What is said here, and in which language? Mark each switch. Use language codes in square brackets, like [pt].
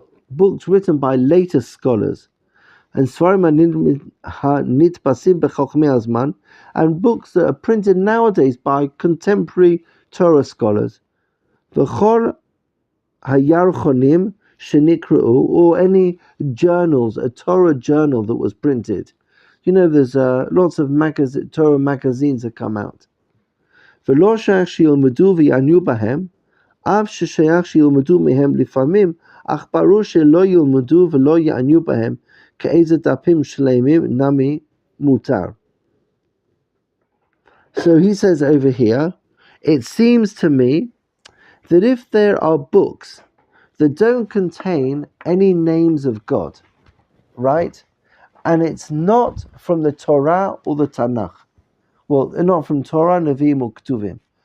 [en] books written by later scholars, and [he] Svarim HaNitbasim b'Chochmei Hazman, [en] and books that are printed nowadays by contemporary Torah scholars, [he] v'chol hayarchonim shenikru, [en] or any journals, a Torah journal that was printed. You know, there's lots of Torah magazines that come out. [he] ולא שייך שילמדו ויענו בהם, אף ששייך שילמדו מהם לפעמים, אך ברור שלא ילמדו ולא יענו בהם, כאיזה דפים שלמים נמי מותר. [en] So he says over here, it seems to me that if there are books that don't contain any names of God, right, and it's not from the Torah or the Tanakh, well, not from Torah, Nevi'im, or Ketuvim.